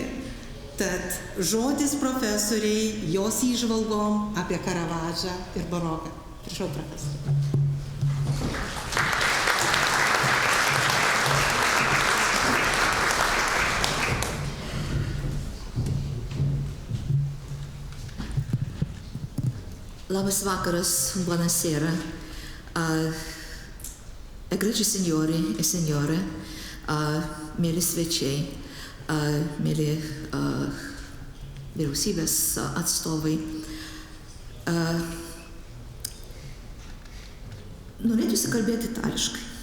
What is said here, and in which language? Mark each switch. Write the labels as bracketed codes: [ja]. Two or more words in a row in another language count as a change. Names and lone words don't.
[lt] Tad žodis profesoriai, jos įžvalgom apie Karavadžą ir baroką. Prašau, profesorė. Labas vakaras, [it] buonasera. Egregi signori e signore, [lt] mėly svečiai, mėly vyriausybės atstovai. Norėtųsi kalbėti itališkai.